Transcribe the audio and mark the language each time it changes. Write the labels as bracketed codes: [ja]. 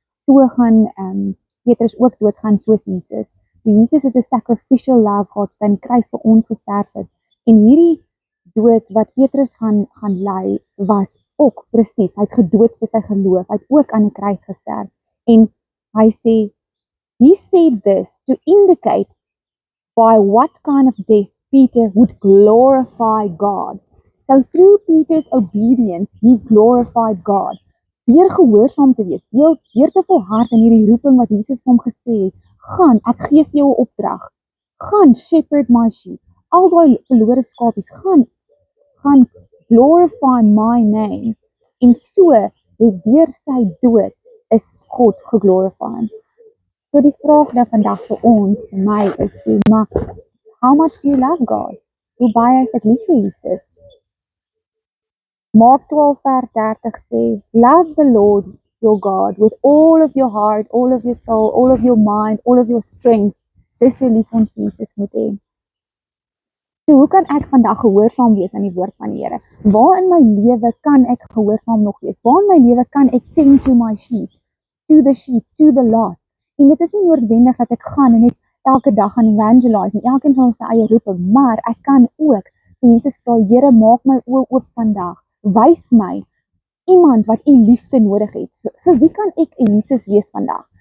[af] So gaan Petrus ook doodgaan soos Jesus. So Jesus het 'n [en] sacrificial love [af] gehad, wat aan die kruis vir ons gesterf het. En hierdie dood wat Petrus gaan ly, was ook presies, hy het gedood vir sy geloof, hy het ook aan die kruis gesterf. En hy sê, [en] he said this to indicate by what kind of death Peter would glorify God. So through Peter's obedience, he glorified God. [af] Deur gehoorsaam te wees, deur te volhard in hierdie roeping wat Jesus vir hom gesê het, gaan, ek gee vir jou 'n opdrag, gaan [en] shepherd my sheep, [af] al daai verlore skapies, gaan [en] glorify my name. [af] En so, deur sy dood, is God geglorify. So die vraag nou vandag vir ons, vir my, is, maar [en] how much do you love God? [af] Hoe baie is ek lief vir Jesus? [en] Mark 12:30 sê, "Love the Lord your God with all of your heart, all of your soul, all of your mind, all of your strength." [af] Dis hoe lief ons Jesus moet hê. So hoe kan ek vandag gehoorsaam wees aan die woord van die Here? Waar in my lewe kan ek gehoorsaam nog wees? Waar in my lewe kan ek [en] tend to my sheep, to the lost? [af] En dit is nie noodwendig dat ek gaan en net elke dag gaan evangelise nie, elkeen van ons se eie roeping, maar ek kan ook vir Jesus vra, "Here, maak my oë oop vandag. Wys my iemand wat u liefde nodig het." Vir wie kan ek 'n Jesus wees vandag?